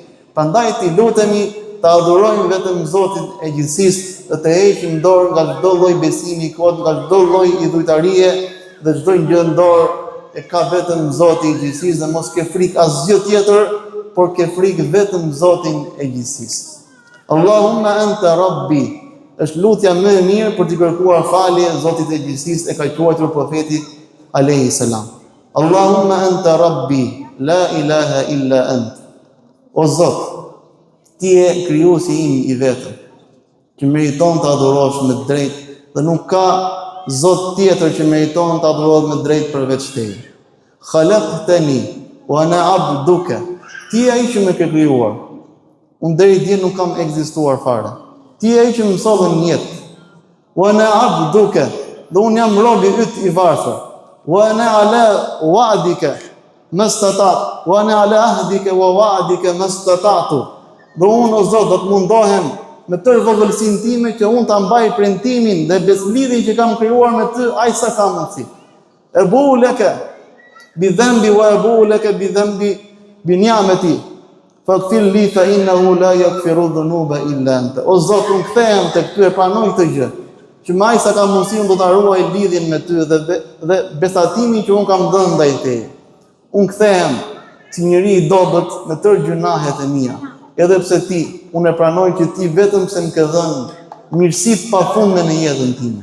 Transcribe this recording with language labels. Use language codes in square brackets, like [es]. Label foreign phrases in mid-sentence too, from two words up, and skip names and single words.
[sq] Prandaj ti lutemi të adhurojmë vetëm Zotin e gjithësisë dhe të heqim dorë nga çdo lloj besimi I kot, nga çdo lloj idhujtarie dhe çdo gjë në dorë e ka vetëm Zoti I gjithësisë, dhe mos ke frikë asgjë tjetër, por ke frikë vetëm Zotin e gjithësisë. [ar] اللهم أنت ربي, [sq] është lutja më e mirë për të kërkuar falje Zotit e gjithësisë, e ka quajtur profeti [ar] عليه السلام. اللهم أنت ربي لا إله إلا أنت. [sq] O Zot, ti je krijuesi im I vetëm, që meriton të adhurosh me drejt, dhe nuk ka Zot tjetër që meriton të adhurohet me drejt përveç teje. [ar] خلقتني وأنا عبدك. [sq] Ti je ai që më ke krijuar. Unë deri dje nuk kam ekzistuar fare. Ti je ai që më solli në jetë. [ar] وأنا عبدك. [sq] Dhe unë jam robi yt I varfër. [ar] وأنا على وعدك ما استطعت. وأنا على عهدك ووعدك ما استطعت. [sq] Dhe unë, o Zot, do të mundohem me tërë vogëlsinë time që unë ta mbaj premtimin dhe beslidhjen që kam krijuar me ty, aq sa kam mundsi. [ar] أبوء لك بذنبي وأبوء لك بذنبي بنعمتي. فاغفر لي فإنه لا يغفر الذنوب إلا أنت. [sq] O Zot, unë kthehem tek ty e pranoj këtë gjë, që më aq sa kam mundsi unë do ta ruaj lidhjen me ty dhe besatimin që unë kam dhënë ndaj teje. Unë kthehem si njeri I dobët me tërë gjunahet e mia. Edhe pse ti, unë e pranoj që ti vetëm se më ke dhënë mirësitë pafundme në jetën time.